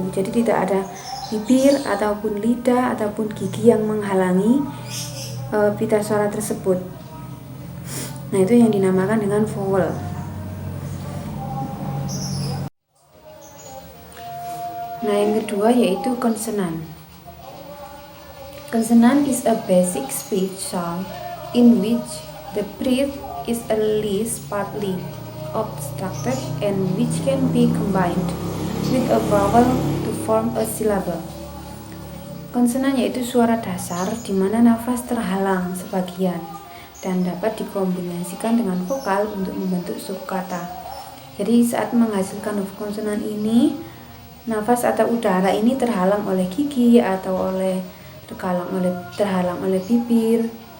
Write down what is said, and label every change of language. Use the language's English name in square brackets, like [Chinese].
[Indonesian] Jadi tidak ada bibir ataupun lidah ataupun gigi yang menghalangi pita suara tersebut. Nah, itu yang dinamakan dengan vowel. Nah, yang kedua yaitu konsonan. [English] Consonant is a basic speech sound in which the breath is at least partly obstructed and which can be combined with a vowel to form a syllable. [Indonesian] Konsonan yaitu suara dasar di mana nafas terhalang sebagian dan dapat dikombinasikan dengan vokal untuk membentuk suku kata. Jadi saat menghasilkan huruf konsonan ini, nafas atau udara ini terhalang oleh gigi atau terhalang oleh bibir.